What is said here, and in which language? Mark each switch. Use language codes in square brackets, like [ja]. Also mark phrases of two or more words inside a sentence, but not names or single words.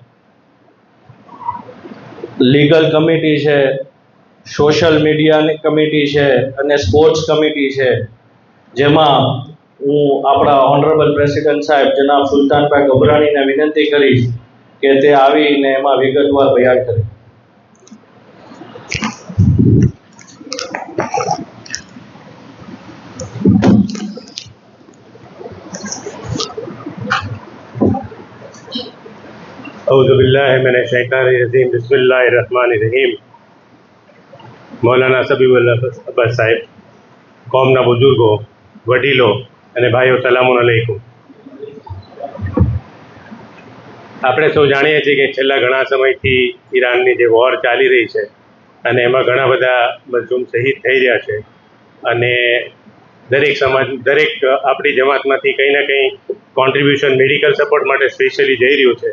[gu] લીગલ કમિટી છે, સોશિયલ મીડિયાની કમિટી છે અને સ્પોર્ટ્સ કમિટી છે, જેમાં હું આપણા [en] honorable president [gu] સાહેબ જનાબ સુલતાનભાઈ ગભરાણીને વિનંતી કરીશ કે તે આવીને એમાં વિગતવાર બયાન કરે। [ar] أعوذ بالله من الشيطان الرجيم، بسم الله الرحمن الرحيم. [gu] મૌલાના સબીઉલ અબ્બાસ સાહેબ, કૌમના બુજુર્ગો, વડીલો અને ભાઈઓ, [ar] سلام عليكم. [gu] આપણે સૌ જાણીએ છીએ કે છેલ્લા ઘણા સમયથી ઈરાનની જે વોર ચાલી રહી છે અને એમાં ઘણા બધા મઝલૂમ શહીદ થઈ રહ્યા છે અને દરેક સમાજ, દરેક આપણી જમાતમાંથી કંઈ ના કંઈ કોન્ટ્રીબ્યુશન [en] medical support [gu] માટે સ્પેશિયલી જઈ રહ્યું છે।